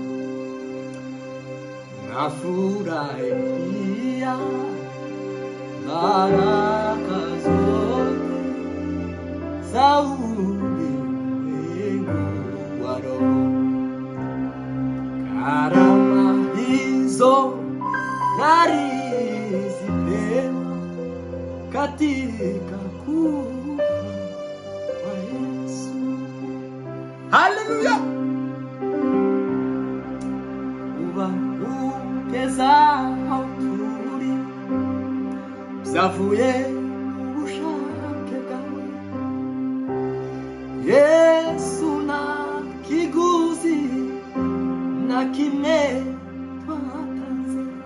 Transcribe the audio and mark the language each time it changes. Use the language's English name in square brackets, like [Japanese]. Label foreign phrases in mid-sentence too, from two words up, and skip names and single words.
[Swahili] Nafurahia baraka zote za ulimwengu wa roho. Karama hizo nalizipewa katika kufa kwa Yesu. Haleluya! [Kinyarwanda] Ugeza aho turi byavuye ubushake bwawe Yesu, na kiguzi na kimwe twatanze.